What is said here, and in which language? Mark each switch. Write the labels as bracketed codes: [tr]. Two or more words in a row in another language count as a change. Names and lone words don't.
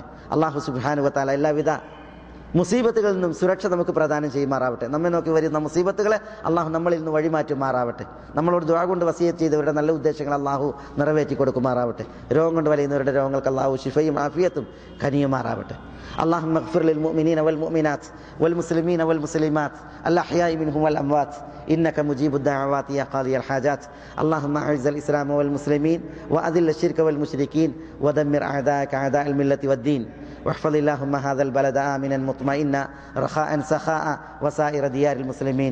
[ml] അള്ളാഹു [ar] سبحانه وتعالى [ml] എല്ലാവിധ മുസീബത്തുകളിൽ നിന്നും സുരക്ഷ നമുക്ക് പ്രദാനം ചെയ്യുമാറാവട്ടെ. നമ്മെ നോക്കി വരുന്ന മുസീബത്തുകളെ അള്ളാഹു നമ്മളിൽ നിന്ന് വഴിമാറ്റുമാറാവട്ടെ. നമ്മളോട് ദുആ കൊണ്ട് വസിയത്ത് ചെയ്തവരുടെ നല്ല ഉദ്ദേശങ്ങൾ അള്ളാഹു നിറവേറ്റി കൊടുക്കുമാറാവട്ടെ. രോഗം കൊണ്ട് വലയുന്നവരുടെ രോഗങ്ങൾക്ക് അള്ളാഹു ശിഫയും ആഫിയത്തും കനിയുമാറാവട്ടെ. [ar] اللهم اغفر للمؤمنين والمؤمنات والمسلمين والمسلمات الأحياء منهم والأموات إنك مجيب الدعوات يا قاضي الحاجات. اللهم أعز الإسلام والمسلمين وأذل الشرك والمشركين ودمر أعداءك أعداء الملة والدين. واحفظ اللهم هذا البلد آمنا مطمئنا رخاء سخاء وسائر ديار المسلمين.